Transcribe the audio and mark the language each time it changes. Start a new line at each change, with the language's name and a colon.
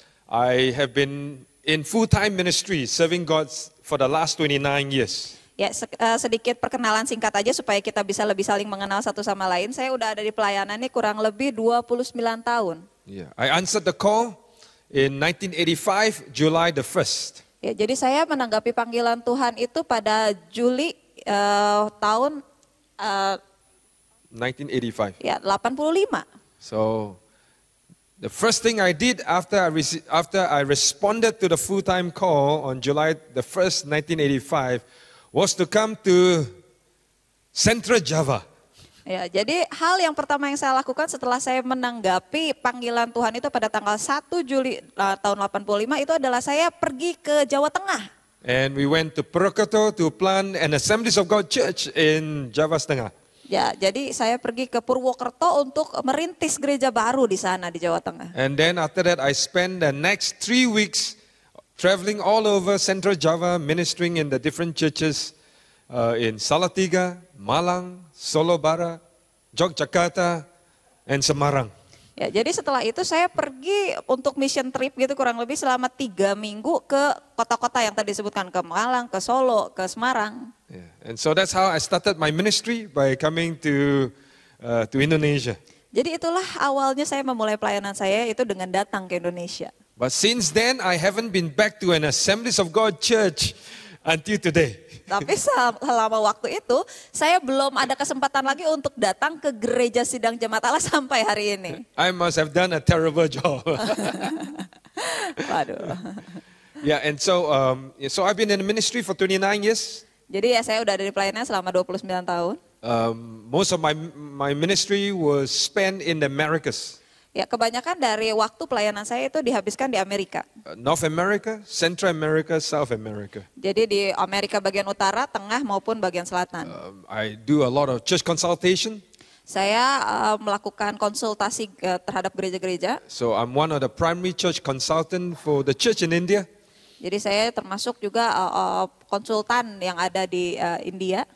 English: I have been in full-time ministry serving God for the last 29 years.
Indonesian: Ya, sedikit perkenalan singkat aja supaya kita bisa lebih saling mengenal satu sama lain. Saya udah ada di pelayanan ini kurang lebih 29 tahun.
English: Yeah, I answered the call in 1985, July the 1st.
Indonesian: Ya, jadi saya menanggapi panggilan Tuhan itu pada Juli tahun 1985. Ya, 85.
English: So the first thing I did after I responded to the full-time call on July the 1st, 1985, was to come to Central Java.
Indonesian: Ya, jadi hal yang pertama yang saya lakukan setelah saya menanggapi panggilan Tuhan itu pada tanggal 1 Juli tahun 85 itu adalah saya pergi ke Jawa Tengah.
English: And we went to Purwokerto to plant an Assemblies of God church in Java Tengah.
Indonesian: Ya, jadi saya pergi ke Purwokerto untuk merintis gereja baru di sana di Jawa Tengah.
English: And then after that I spent the next 3 weeks traveling all over Central Java, ministering in the different churches in Salatiga, Malang, Solo Barat, Yogyakarta, and Semarang.
Indonesian: Ya, jadi setelah itu saya pergi untuk
English: mission trip
Indonesian: gitu kurang lebih selama 3 minggu ke kota-kota yang tadi disebutkan, ke Malang, ke Solo, ke Semarang.
English: Yeah. And so that's how I started my ministry by coming to Indonesia.
Indonesian: Jadi itulah awalnya saya memulai pelayanan saya itu dengan datang ke Indonesia.
English: But since then, I haven't been back to an Assemblies of God church until today.
Indonesian: Tapi selama waktu itu, saya belum ada kesempatan lagi untuk datang ke gereja sidang jemaat Allah sampai hari ini.
English: I must have done a terrible job.
Indonesian: Waduh.
English: Yeah, and so I've been in the ministry for 29 years.
Indonesian: Jadi ya saya udah ada di pelayanan selama 29 tahun.
English: Most of my ministry was spent in the Americas.
Indonesian: Ya, kebanyakan dari waktu pelayanan saya itu dihabiskan di Amerika.
English: North America, Central America, South America.
Indonesian: Jadi di Amerika bagian utara, tengah maupun bagian selatan.
English: I do a lot of church consultation.
Indonesian: Saya melakukan konsultasi terhadap gereja-gereja.
English: So I'm one of the primary church consultant for the church in India.
Indonesian: Jadi saya termasuk juga konsultan yang ada di India.